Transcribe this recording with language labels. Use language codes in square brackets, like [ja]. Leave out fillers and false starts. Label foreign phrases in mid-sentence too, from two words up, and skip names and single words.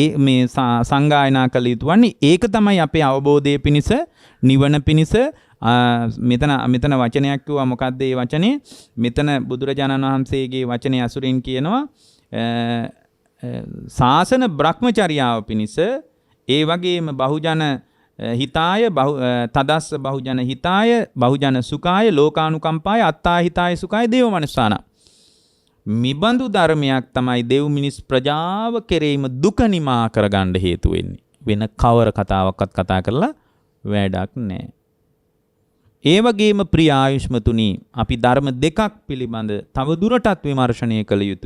[si] මේ සංගායනා කළ යුතුවන්නේ ඒක තමයි අපේ අවබෝධයේ පිණිස නිවන පිණිස. මෙතන වචනයක් කිව්වා. මොකද්ද ඒ වචනේ? මෙතන බුදුරජාණන් වහන්සේගේ වචනේ අසුරින් කියනවා ශාසන බ්‍රහ්මචර්යාව පිණිස ඒ වගේම [pi] බහුජන හිතාය තදස්ස බහුජන හිතාය බහුජන සුඛාය ලෝකානුකම්පාය අත්තා හිතාය සුඛාය දේව මනසාන. [si] මිබඳු ධර්මයක් තමයි දෙව් මිනිස් ප්‍රජාව කෙරෙහිම දුක නිමා කරගන්න හේතු වෙන්නේ. වෙන කවර කතාවක්වත් කතා කරලා වැඩක් නැහැ. ඒ වගේම ප්‍රිය ආයුෂ්මතුනි අපි ධර්ම දෙකක් පිළිබඳ තව දුරටත් විමර්ශනය කළ යුතුය.